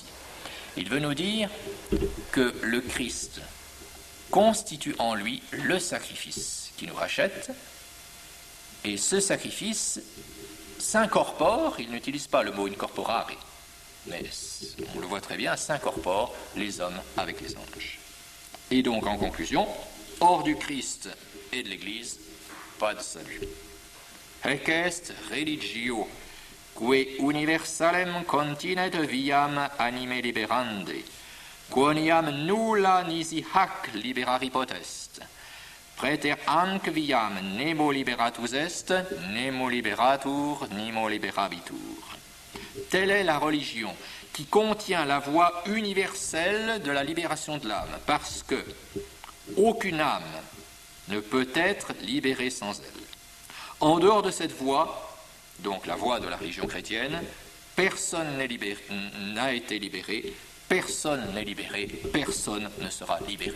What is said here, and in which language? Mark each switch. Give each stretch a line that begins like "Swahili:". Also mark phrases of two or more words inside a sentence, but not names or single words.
French: Il veut nous dire que le Christ constitue en lui le sacrifice qui nous rachète, et ce sacrifice s'incorpore, il n'utilise pas le mot incorporare, mais on le voit très bien, s'incorpore les hommes avec les anges. Et donc, en conclusion, hors du Christ et de l'Église, pas de salut.
Latin: Haec est religio que universalem continet viam anime liberande, quoniam nulla nisi hac liberari potest, praeter anc viam nemo liberatus est, nemo liberatur, nemo liberabitur.
French: Telle est la religion qui contient la voie universelle de la libération de l'âme, parce que aucune âme ne peut être libérée sans elle. En dehors de cette voie, donc la voie de la religion chrétienne, personne n'a été libéré, personne n'est libéré, personne ne sera libéré.